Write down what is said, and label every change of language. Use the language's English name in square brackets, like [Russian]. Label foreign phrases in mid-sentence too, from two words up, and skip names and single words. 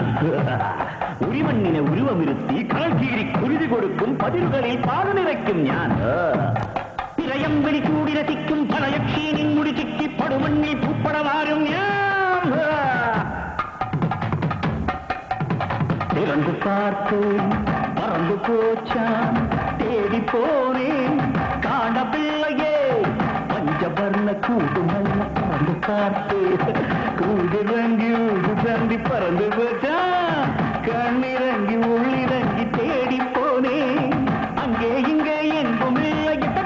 [Malayalam] ഉരിമണ്ണിനെ ഉരുവമിരുത്തി കളക്കീരി കുരുതി കൊടുക്കും, പതിരുകളിൽ പാറു നിറയ്ക്കും ഞാൻ. തിരയം വിളി കൂടി രസിക്കും ഫലയക്ഷീനിൻ മുടി ചിക്കി പടുമണ്ണിൽ പൂപ്പടമാരും ഞാൻ. [Tamil] திறந்து பார்த்தேன், பறந்து போச்சான், தேடி போனேன், காணவில்லையே. பஞ்சவர்ண கூடு நல்ல பறந்து பார்த்தேன், கூடிறங்கி ஊடு தாண்டி பறந்து போச்சான், கண்ணிறங்கி உள்ளிறங்கி தேடி போனேன், அங்கே இங்கே எங்கும் இல்லை.